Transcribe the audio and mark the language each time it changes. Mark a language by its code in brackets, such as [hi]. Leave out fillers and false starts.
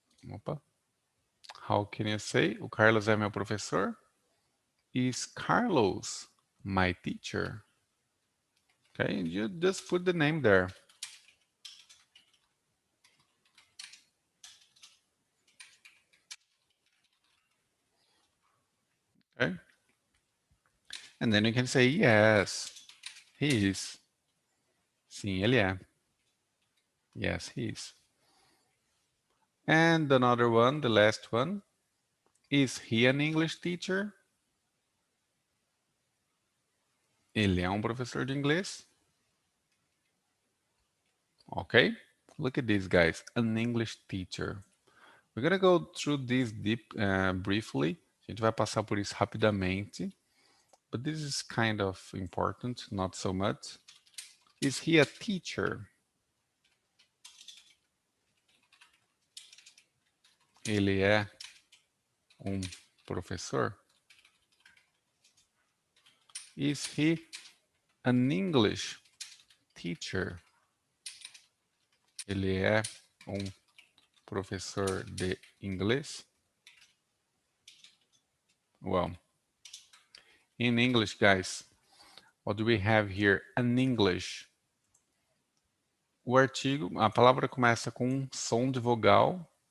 [pt] Opa. [en] How can you say? [pt] O Carlos é meu professor? [en] Is Carlos my teacher? Okay, you just put the name there. Okay? And then you can say, yes, he is. [pt] Sim, ele é. [en] Yes, he is. And another one, the last one. Is he an English teacher? [pt] Ele é um professor de inglês? [en] Okay, look at this, guys. An English teacher. We're gonna go through this briefly. [pt] A gente vai passar por isso rapidamente. [en] But this is kind of important, not so much. Is he a teacher? [pt] Ele é um professor? [en] Is he an English teacher. [pt] Ele é um professor de inglês. [en] Well, in English, guys, what do we have here? An English. [pt] O artigo, a palavra começa com um som de vogal.